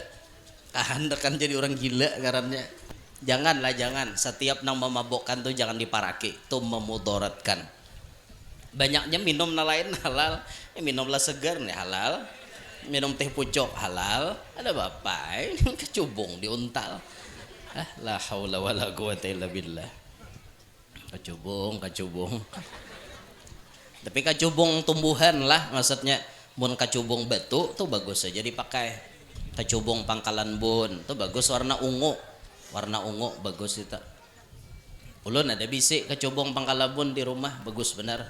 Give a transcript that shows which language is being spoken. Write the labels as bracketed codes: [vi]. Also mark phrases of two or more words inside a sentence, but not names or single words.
[bjn] Kan jadi orang gila karenanya. Janganlah jangan. Setiap nang memabukkan tuh jangan diparaki. Tuh memudaratkan. Banyaknya minum na lain halal. Minumlah segar nih halal. Minum teh pucuk halal. Ada bapak ini kecubung diuntal. [ar] لا حول ولا قوة إلا بالله. [bjn] Kecubung. Tapi kecubung tumbuhan lah maksudnya. Mun kecubung batu tuh bagus aja dipakai. Kecubung pangkalan bun tuh bagus warna ungu bagus itu. Ulun ada bisi kecubung pangkalan bun di rumah bagus benar.